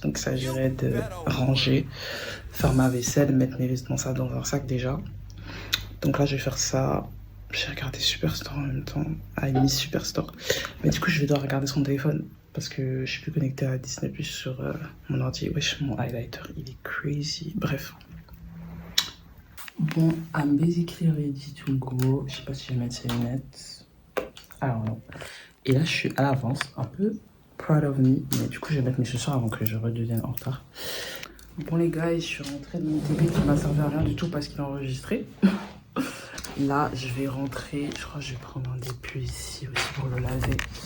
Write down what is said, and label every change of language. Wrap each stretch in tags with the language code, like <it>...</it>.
<fr>Donc, ça s'agirait de ranger, faire ma vaisselle, mettre mes vêtements sales dans un sac déjà. Donc là, je vais faire ça. J'ai regardé Superstore en même temps. Ah, il Miss Superstore. Mais du coup, je vais devoir regarder son téléphone. Parce que je suis plus connectée à Disney Plus sur mon ordi. Wesh, mon highlighter, il est crazy. Bref.</fr> <en>Bon, I'm basically ready to go.</en> <fr>Je sais pas si je vais mettre ces lunettes. Alors non. Et là, je suis à l'avance, un peu</fr> <en>proud of me.</en> <fr>Mais du coup, je vais mettre mes chaussures avant que je redevienne en retard. Bon les gars, je suis rentrée de mon TP qui m'a servi à rien du tout parce qu'il a enregistré. Là, je vais rentrer. Je crois que je vais prendre un début ici aussi pour le laver.</fr>